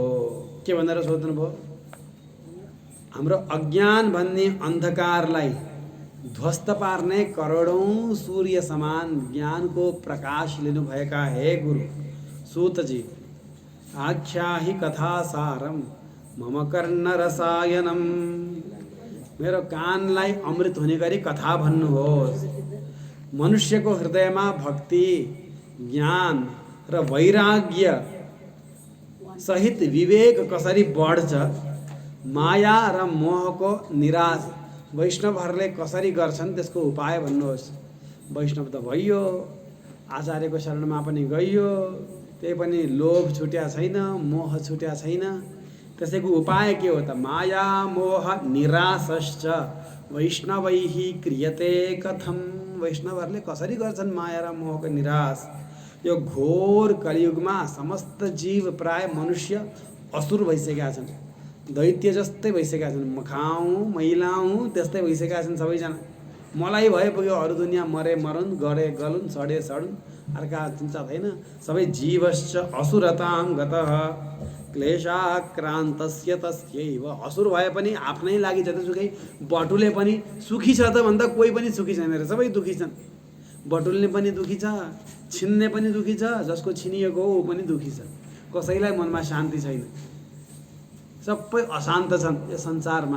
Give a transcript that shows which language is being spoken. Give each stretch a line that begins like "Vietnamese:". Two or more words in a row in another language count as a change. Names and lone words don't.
Nepali: के भनेर सोध्नुभयो? हाम्रो अज्ञान भन्ने अन्धकारलाई ध्वस्त पार्ने करोडौं सूर्य समान ज्ञानको प्रकाश लिनुभएका हे गुरु सूतजी,
Sanskrit: आख्याहि कथासारम मम कर्ण रसायनम।
Nepali: मेरो कानलाई अमृत हुने गरी कथा भन्नुहोस्। मनुष्यको हृदयमा भक्ति, ज्ञान र वैराग्य सहित विवेक कसरी बढ्छ, माया र मोहको निराश वैष्णवहरूले कसरी गर्छन् त्यसको उपाय भन्नुहोस्। वैष्णव त भइयो, आचार्यको शरणमा पनि गइयो, त्यही पनि लोभ छुट्या छैन, मोह छुट्या छैन। त्यसैको उपाय के हो त?
Sanskrit: माया मोह निराशश्च वैष्णवैः क्रियते कथम।
Nepali: वैष्णवहरूले कसरी गर्छन् माया र मोहको निराश? यो घोर कलियुगमा समस्त जीव प्राय मनुष्य असुर भइसकेका छन्, दैत्य जस्तै भइसकेका छन्, मखाउँ मैलाउँ त्यस्तै भइसकेका छन् सबैजना। मलाई भए पुग्यो, अरू दुनियाँ मरे मरुन्, गरे गलुन्, सडे सडुन्, अर्का चिन्ता छैन।
Sanskrit: सबै जीवश्च असुरतां गतः क्लेशाक्रान्तस्य तस्यैव।
Nepali: असुर भए पनि आफ्नै लागि जतिसुकै बटुले पनि सुखी छ त भन्दा कोही पनि सुखी छैन रे, सबै दुखी छन्। बटुल्ने पनि दुखी छ, छिन्ने पनि दुखी छ, जसको छिनिएको हो ऊ पनि दुखी छ। कसैलाई मनमा शान्ति छैन, सबै अशान्त छन् यो संसारमा।